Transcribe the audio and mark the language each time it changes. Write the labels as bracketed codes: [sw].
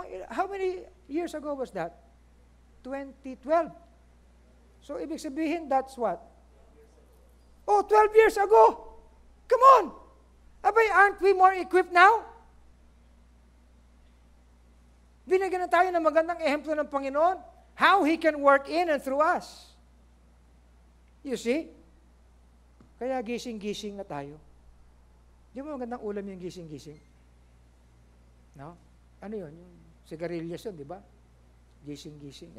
[en] How many years ago was that? 2012. So, [tl] ibig sabihin, [en] that's what? 12 years ago. Come on! Abay, aren't we more equipped now? [tl] Binigyan na tayo ng magandang ehemplo ng Panginoon. [en] How He can work in and through us. You see? [tl] Kaya gising-gising na tayo. Di ba magandang ulam yung gising-gising? No? Ano yun? Yung sigarilyas yun, di ba? Gising-gising.